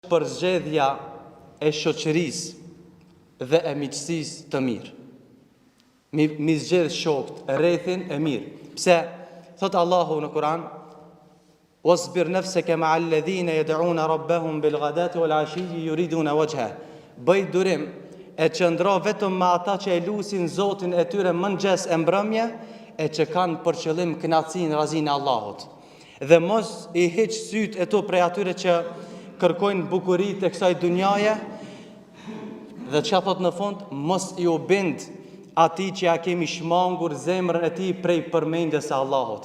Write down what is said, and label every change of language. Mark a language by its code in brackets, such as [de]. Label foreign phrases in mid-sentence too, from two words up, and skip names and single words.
[sq] përzgjedhja e shoqërisë dhe e miqësisë të mirë. Mi zgjedh shokët, rrethin e mirë. Pse? Thot Allahu në Kur'an: [ar] "واصبر نفسك مع الذين يدعون ربهم بالغداة والعشي يريدون وجه." [sq] Bëj durim e qëndro vetëm me ata që e lusin Zotin e tyre mëngjes e mbrëmje, e që kanë për qëllim kënaqësinë, razinë e Allahut. Dhe mos i hiq syt e to prej atyre që kërkojnë bukuritë e kësaj dunjaje, dhe çka thot në fund, mos i u bind atij që ja kemi shmangur zemrën e tij prej përmendjes së Allahut.